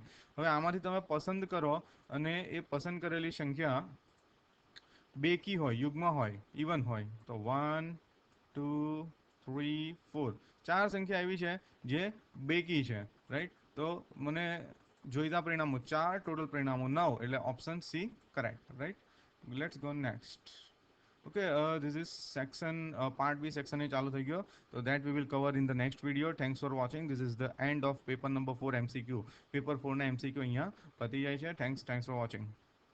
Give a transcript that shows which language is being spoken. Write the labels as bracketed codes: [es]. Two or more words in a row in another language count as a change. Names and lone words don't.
[gu] હવે આમાંથી તમે પસંદ કરો અને એ પસંદ કરેલી સંખ્યા બેકી હોય, યુગ્મ હોય, ઇવન હોય તો 1 2 3 4 4 સંખ્યા એવી છે જે બેકી છે, રાઈટ. તો મને જોઈતા પરિણામો 4, ટોટલ પરિણામો 9 એટલે [en] option C correct, [gu] રાઈટ. [en] Let's go next. Okay, this is section part B section [gu] એ ચાલુ થઈ ગયો. [en] So that we will cover in the next video. Thanks for watching. This is the end of paper number 4 MCQ. [gu] પેપર 4 ના MCQ અહીંયા પતી જાય છે. [en] Thanks for watching.